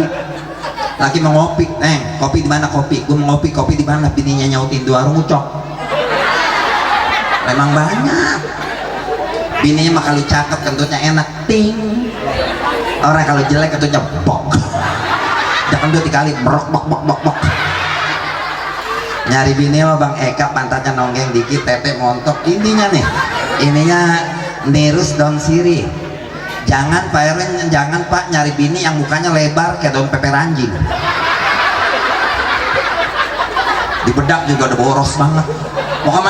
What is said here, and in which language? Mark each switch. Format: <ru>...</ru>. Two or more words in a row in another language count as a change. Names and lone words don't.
<id>Laki mau ngopi, kopi di mana kopi? Gue mau ngopi, kopi di mana? Bininya nyautin 2 warung ucok. Memang banyak. Bininya mah kalau cakep kentutnya enak, ting. Orang kalau jelek kentutnya bok. Jangan dua dikali brok bok bok bok bok. Nyari bini mah Bang Eka pantatnya nonggeng dikit, tete montok. Intinya nih, ininya nirus daun sirih. Jangan Pak Erwin, jangan Pak nyari bini yang mukanya lebar kayak daun pepper anjing. Di bedak juga udah boros banget. Mau kemana?</id>